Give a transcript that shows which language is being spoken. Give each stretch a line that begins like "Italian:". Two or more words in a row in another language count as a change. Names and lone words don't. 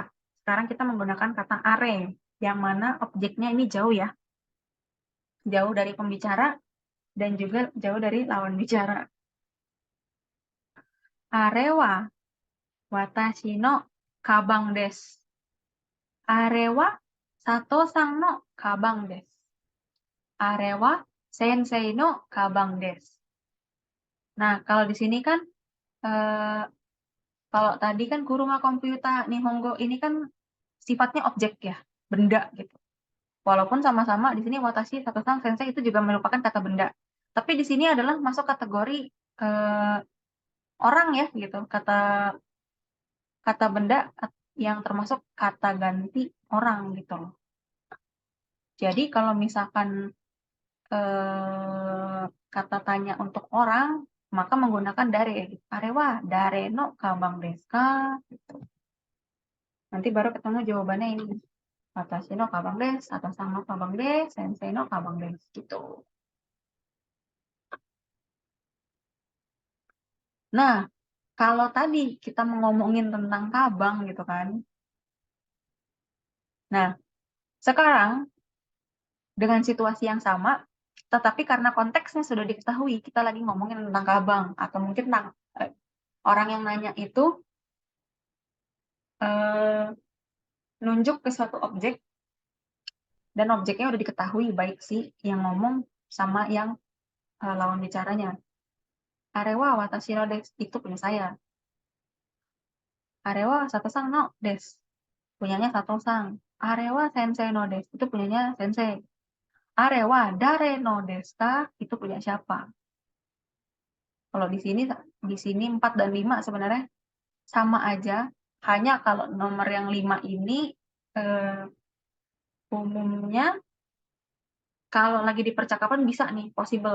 Indonesian: Sekarang kita menggunakan kata are, yang mana objeknya ini jauh ya. Jauh dari pembicara dan juga jauh dari lawan bicara.
Japanese: あれは私のかばんです. あれは sato-san のかばんです. あれは先生のかばんです.
Indonesian: Nah, kalau di sini kan kalau tadi kan
Japanese: 車 コンピュータ 日本語
Indonesian: ini kan sifatnya objek ya, benda gitu. Walaupun sama-sama di sini
Japanese: watashi, sato-san, sensei
Indonesian: itu juga merupakan kata benda. Tapi di sini adalah masuk kategori orang ya gitu, kata benda yang termasuk kata ganti orang gitu loh. Jadi kalau misalkan kata tanya untuk orang, maka menggunakan dare.
Japanese: あれは、誰のかばんですか?
Indonesian: Gitu. Nanti baru ketemu jawabannya ini.
Japanese: 私のかばんです, atau さんのかばんです、先生のかばんです gitu.
Indonesian: Nah, kalau tadi kita ngomongin tentang kabang gitu kan. Nah, sekarang dengan situasi yang sama, tetapi karena konteksnya sudah diketahui, kita lagi ngomongin tentang kabang atau mungkin tentang orang yang nanya itu nunjuk ke suatu objek dan objeknya udah diketahui baik sih yang ngomong sama yang lawan bicaranya.
Japanese: あれは私のです
Indonesian: itu punya saya.
Japanese: Arewa sato-san no desu
Indonesian: punyanya sato-san.
Japanese: あれは先生のです
Indonesian: itu punyanya sensei.
Japanese: あれは誰のですか?
Indonesian: Itu punya siapa? Kalau di sini 4 dan 5 sebenarnya sama aja. Hanya kalau nomor yang 5 ini umumnya kalau lagi di percakapan bisa nih, possible.